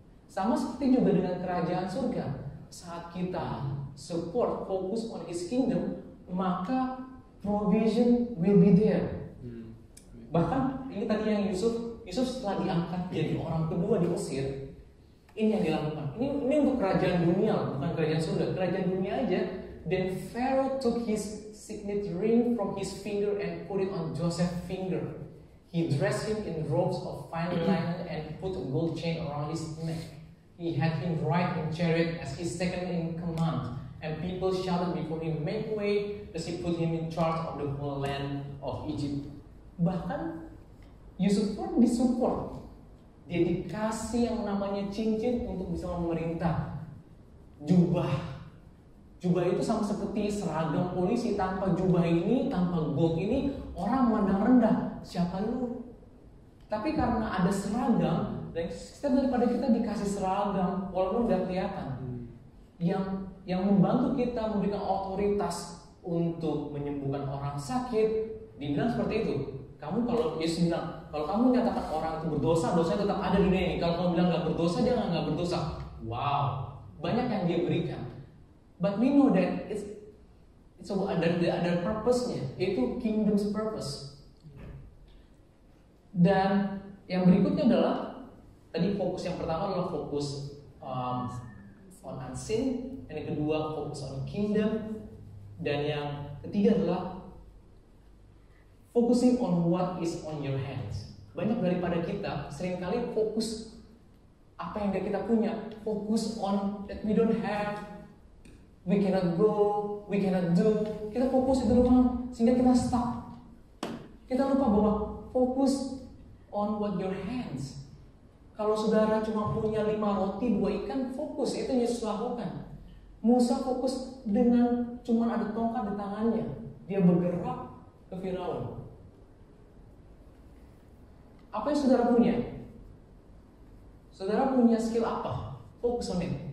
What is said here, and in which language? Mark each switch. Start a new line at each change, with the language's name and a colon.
Indonesian: Sama seperti juga dengan kerajaan surga. Saat kita support, fokus on His kingdom, maka
English: provision will be there.
Indonesian: Bahkan ini tadi yang Yusuf setelah diangkat jadi orang kedua di Mesir, ini yang dilakukan. Ini untuk kerajaan dunia, bukan kerajaan surga, kerajaan dunia aja.
English: Then Pharaoh took his signet ring from his finger and put it on Joseph's finger. He dressed him in robes of fine linen and put a gold chain around his neck. He had him ride in chariot as his second in command, and people shouted before him, "Make way!" as he put him in charge of the whole land of Egypt.
Indonesian: Bahkan Yusuf pun disupport. Dia dikasih yang namanya cincin untuk bisa memerintah. Jubah itu sama seperti seragam polisi. Tanpa jubah ini, tanpa gold ini, orang memandang rendah. Siapa lu? Tapi karena ada seragam, dan setiap daripada kita dikasih seragam, walaupun nggak kelihatan, yang membantu kita memberikan otoritas untuk menyembuhkan orang sakit, dibilang seperti itu. Kamu kalau Yesus bilang, kalau kamu nyatakan orang itu berdosa, dosanya tetap ada di dunia ini. Kalau kamu bilang nggak berdosa, dia nggak berdosa. Wow, banyak yang dia berikan.
English: But we know that it's
Indonesian: ada purpose-nya, yaitu
English: kingdom's purpose.
Indonesian: Dan yang berikutnya adalah tadi fokus yang pertama adalah fokus on unseen, yang kedua fokus on kingdom, dan yang ketiga adalah
English: focusing on what is on your hands.
Indonesian: Banyak daripada kita seringkali fokus apa yang kita punya, fokus on
English: that we don't have, we cannot go, we cannot do.
Indonesian: Kita fokus itu doang sehingga kita stuck. Kita lupa bahwa fokus
English: on what your hands.
Indonesian: Kalau saudara cuma punya 5 roti, 2 ikan, fokus itu yang Yesus lakukan. Musa fokus dengan cuma ada tongkat di tangannya, dia bergerak ke Firaun. Apa yang saudara punya? Saudara punya skill apa? Fokus on it.